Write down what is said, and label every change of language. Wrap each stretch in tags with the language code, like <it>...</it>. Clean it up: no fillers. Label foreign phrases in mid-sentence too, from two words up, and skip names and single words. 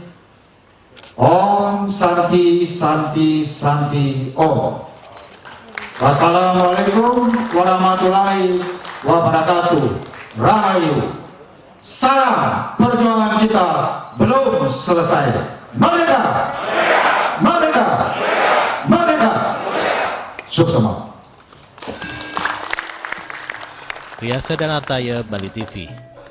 <sa>ॐ शान्तिः शान्तिः शान्तिः ॐ.</sa> <ar>والسلام عليكم ورحمة الله وبركاته.</ar> <id>Rahayu. Salam perjuangan kita belum selesai. Merdeka! Merdeka! Merdeka! Suksema. Riasa dan Artaya, Bali TV.</id>